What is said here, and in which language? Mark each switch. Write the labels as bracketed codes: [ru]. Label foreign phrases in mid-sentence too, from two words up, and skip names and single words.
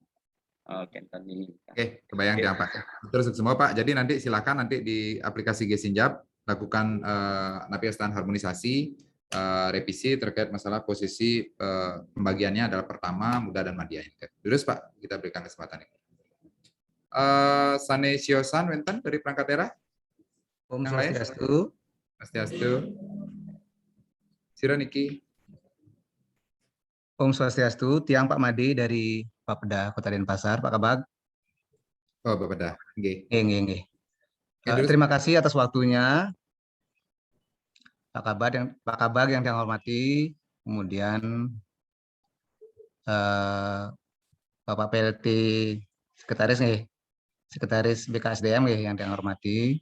[id] Ini. Oke, kebayang ya Pak. Terus semua Pak. Jadi nanti silakan nanti di aplikasi Gesinjap lakukan napiastan harmonisasi, revisi terkait masalah posisi pembagiannya adalah pertama muda dan madya. Terus Pak, kita berikan kesempatan ini. [ban] Sane Siosan Wenten [id] dari perangkat daerah. Om Swastiastu. [ban] Swastiastu. Sira Niki. [id] Om Swastiastu, Tiang Pak Made dari Bapeda Kota Denpasar, Pak Kabag. Oh, Bapeda. Nggih. Nggih. Terima kasih atas waktunya. Pak Kabag yang saya hormati, kemudian Bapak PLT Sekretaris BKSDM yang saya hormati.